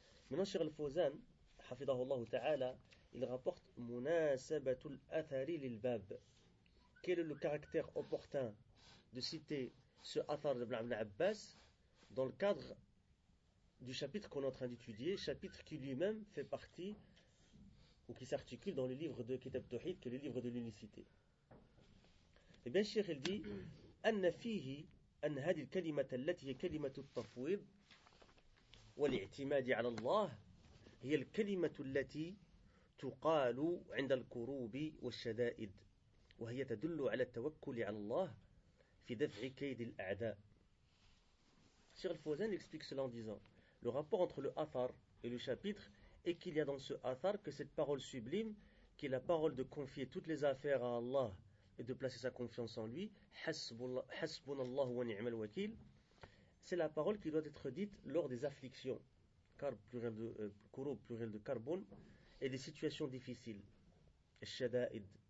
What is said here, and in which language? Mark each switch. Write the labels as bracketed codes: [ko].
[fr] Maintenant, Cheikh Al-Fawzan, hafidahullah ta'ala, il rapporte « [ar] Munasabatul athari lil-bab ». [fr] Quel est le caractère opportun de citer ce athar de Ibn Abbas dans le cadre du chapitre qu'on est en train d'étudier, chapitre qui lui-même fait partie ou qui s'articule dans le livre de Kitab Tawhid, qui est le livre de l'unicité. Eh bien, Cheikh, il dit [ar] « Anna fihi an hadi al-kalimata allati hiya kalimatu at-tafwid » والاعتماد على الله هي الكلمة التي تقال عند الكروب والشدائد وهي تدل على التوكل على الله في دفع كيد الأعداء. [fr] Cheikh Al-Fawzan explique cela en disant, le rapport entre le athar et le chapitre est qu'il y a dans ce athar que cette parole sublime, qui est la parole de confier toutes les affaires à Allah et de placer sa confiance en lui, [ar] hasbunallahu wa ni'mal wakil, [fr] c'est la parole qui doit être dite lors des afflictions, karb, pluriel de kurub, pluriel de karbun, et des situations difficiles, shada'id.